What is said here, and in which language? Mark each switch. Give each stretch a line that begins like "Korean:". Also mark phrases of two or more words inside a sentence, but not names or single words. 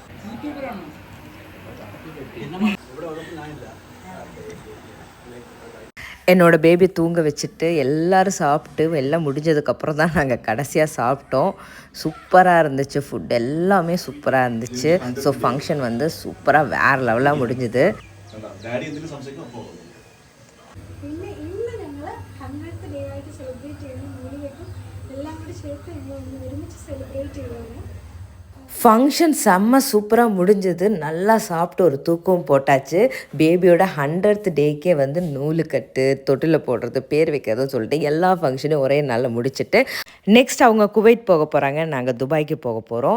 Tamil: என்னோட பேபி தூங்க வச்சுட்டு எல்லோரும் சாப்பிட்டு எல்லாம் முடிஞ்சதுக்கப்புறம் தான் நாங்கள் கடைசியாக சாப்பிட்டோம். சூப்பராக இருந்துச்சு, ஃபுட் எல்லாமே சூப்பராக இருந்துச்சு. ஸோ ஃபங்க்ஷன் வந்து சூப்பராக வேறு லெவலாக முடிஞ்சுது.
Malayalam: പിന്നെ ഇന്ന് ഞങ്ങൾ 100th ഡേ ആയിട്ട് സെലിബ്രേറ്റ് ചെയ്യുന്ന മൂലികയ്ക്കും എല്ലാം കൂടി ചേർത്ത് ഞങ്ങൾ ഒന്ന് ഒരുമിച്ച് സെലിബ്രേറ്റ് ചെയ്യുകയാണ്.
Tamil: ஃபங்க்ஷன் செம்ம சூப்பராக முடிஞ்சது. நல்லா சாப்பிட்டு ஒரு தூக்கம் போட்டாச்சு. பேபியோட 100th டேக்கே வந்து நூலுக்கட்டு, தொட்டில் போடுறது, பேர் வைக்கிறதுன்னு சொல்லிட்டு எல்லா ஃபங்க்ஷனையும் ஒரே நாளில் முடிச்சுட்டு நெக்ஸ்ட் அவங்க குவைட் போக போகிறாங்க, நாங்கள் துபாய்க்கு போக போகிறோம்.